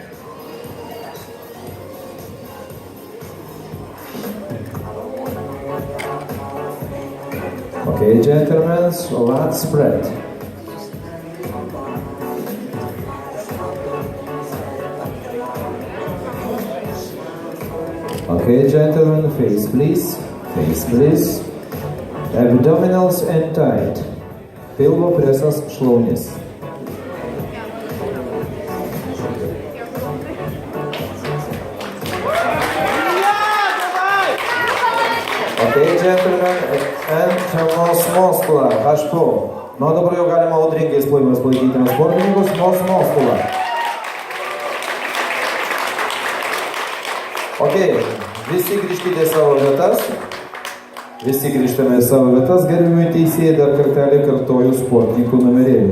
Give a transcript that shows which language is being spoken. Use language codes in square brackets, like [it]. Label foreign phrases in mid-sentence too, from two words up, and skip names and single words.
[en] Okay, gentlemen, lat spread. Okay, gentlemen, face please, abdominals and tight. [lt] Pilvo presas šlaunis. [en] Okay, gentlemen, and nose muscular, H2. [lt] Nu, dabar jau galima audringais plojimais palaikyti sportininkus, [en] nose muscular. [lt] Okay, visi grįžkite į savo vietas. Visi grįžtame į savo vietas, gerbimi teisėjai, dar kartelį kartoju sportininkų numerėlius.